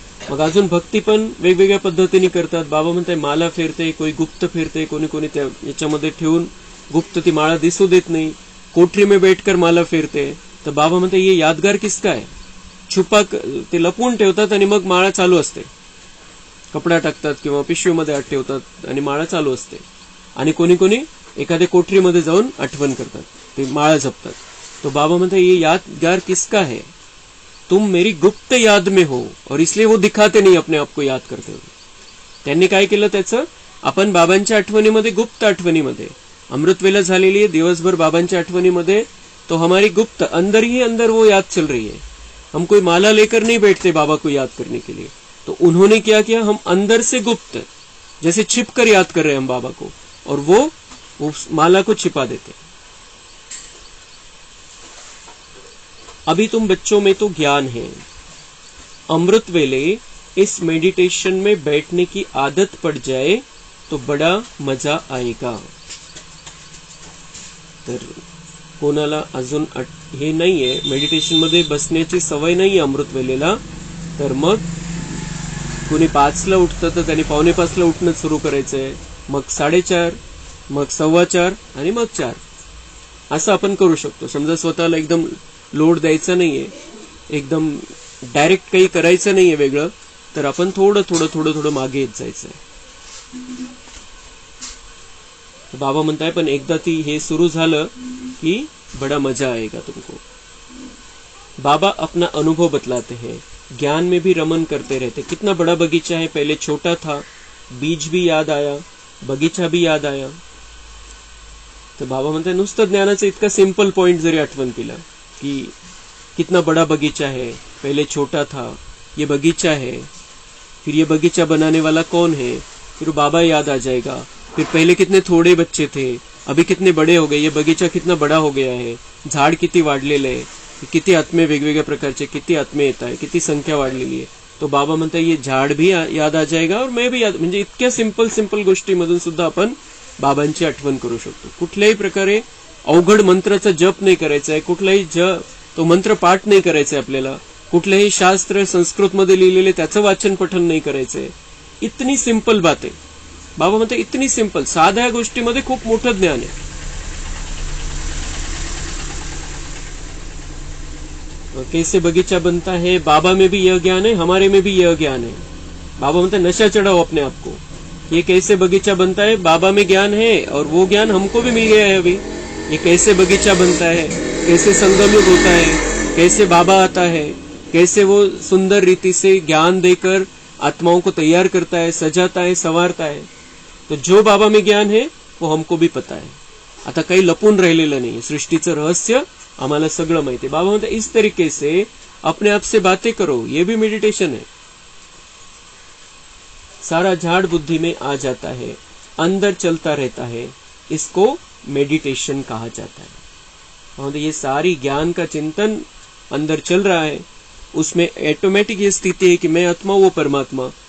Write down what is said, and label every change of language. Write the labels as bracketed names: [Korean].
[Marathi] मग अजून भक्ती पण वेगवेगळ्या पद्धतीने करतात। बाबा म्हणताय माला फेरते, कोणी गुप्त फेरते, कोणी त्या याच्यामध्ये ठेवून गुप्त ती माळा दिसू देत नाही, [Hindi] कोठरी में बैठकर माला फेरते। [Marathi] तर बाबा म्हणते [Hindi] ये यादगार किसका है, [Marathi] छुपा ते लपवून ठेवतात आणि मग माळा चालू असते, कपडा टाकतात किंवा पिशवीमध्ये आत ठेवतात आणि माळा चालू असते। आणि कोणी एखाद्या कोठरीमध्ये जाऊन आठवण करतात, ते माळा जपतात। [Hindi] तो बाबा म्हणते ये यादगार किसका है, तुम मेरी गुप्त याद में हो, और इसलिए वो दिखाते नहीं अपने आप को याद करते हुए। [Marathi] त्यांनी काय केलं त्याचं, आपण बाबांच्या आठवणीमध्ये, गुप्त आठवणीमध्ये, अमृतवेला झालेली है दिवसभर बाबांच्या आठवणीमध्ये, [Hindi] तो हमारी गुप्त अंदर ही अंदर वो याद चल रही है. हम कोई माला लेकर नहीं बैठते बाबा को याद करने के लिए. तो उन्होंने क्या किया, हम अंदर से गुप्त जैसे छिप कर याद कर रहे हैं हम बाबा को, और वो उस माला को छिपा देते. अभी तुम बच्चों में तो ज्ञान है, अमृत वेले इस मेडिटेशन में बैठने की आदत पड़ जाए तो बड़ा मजा आएगा. [Marathi] तर कोणाला अजून हे नाहीये, मेडिटेशन मध्ये बसण्याची सवय नाहीये अमृत वेलेला, तर मग कुणी 5ला उठतं तर त्यांनी 4:45ला उठणं सुरू करायचंय, मग 4:30, मग 4:15 आणि मग 4. असं आपण करू शकतो. समजा स्वतःला एकदम लोड द्यायचा नाहीये, एकदम डायरेक्ट काही करायचं नाहीये वेगळं, तर आपण थोडं थोडं थोडं थोडं मागे येत जायचंय. बाबा म्हणताय पण एकदा ती हे सुरू झालं कि [Hindi] बड़ा मजा आएगा तुमको. बाबा अपना अनुभव बतलाते हैं, ज्ञान में भी रमन करते रहते. कितना बड़ा बगीचा है, पहले छोटा था, बीज भी याद आया, बगीचा भी याद आया. [Marathi] तर बाबा म्हणते नुसतं ज्ञानाचं इतका सिंपल पॉइंट जरी आठवण केला कि [Hindi] कितना बड़ा बगीचा है, पहले छोटा था, ये बगीचा है, फिर ये बगीचा बनाने वाला कौन है, फिर बाबा याद आ जाएगा. फिर पहले कितने थोड़े बच्चे थे, अभी कितने बड़े हो गए, ये बगीचा कितना बड़ा हो गया है, [Marathi] झाड किती वाढलेलं आहे, किती आत्मे वेगवेगळ्या प्रकारचे किती आत्मे येत आहे, किती संख्या वाढलेली आहे. [Hindi] तो बाबा म्हणतात ये झाड भी याद आ जाएगा और मैं भी याद. [Marathi] म्हणजे इतक्या सिंपल सिंपल गोष्टीमधून सुद्धा आपण बाबांची आठवण करू शकतो. कुठल्याही प्रकारे अवघड मंत्राचा जप नाही करायचा आहे, कुठलाही तो मंत्र पाठ नाही करायचा आहे आपल्याला, कुठलेही शास्त्र संस्कृत मध्ये लिहिलेले त्याचं वाचन पठन नाही करायचंय. इतनी सिंपल बात आहे. बाबा म्हणते इतनी सिंपल, साध्या गोष्टीमध्ये खूप मोठं ज्ञान आहे. [Hindi] कैसे बगीचा बनता है, बाबा में भी यह ज्ञान है, हमारे में भी यह ज्ञान है. बाबा म्हणते नशा चढ़ाओ अपने आप को. ये कैसे बगीचा बनता है, बाबा में ज्ञान है और वो ज्ञान हमको भी मिल गया है अभी. ये कैसे बगीचा बनता है, कैसे संगमयुग होता है, कैसे बाबा आता है, कैसे वो सुंदर रीति से ज्ञान देकर आत्माओं को तैयार करता है, सजाता है, संवारता है. तो जो बाबा में ज्ञान है वो हमको भी पता है. [Marathi] आता काही लपून राहिलेलं नाही, सृष्टीचं रहस्य आम्हाला सगळं माहिती. [Hindi] बाबा म्हणतात इस तरीके से अपने आप से बातें करो, ये भी मेडिटेशन है. सारा झाड़ बुद्धि में आ जाता है, अंदर चलता रहता है, इसको मेडिटेशन कहा जाता है. ये सारी ज्ञान का चिंतन अंदर चल रहा है, उसमें ऑटोमेटिक ये स्थिति है कि मैं आत्मा वो परमात्मा.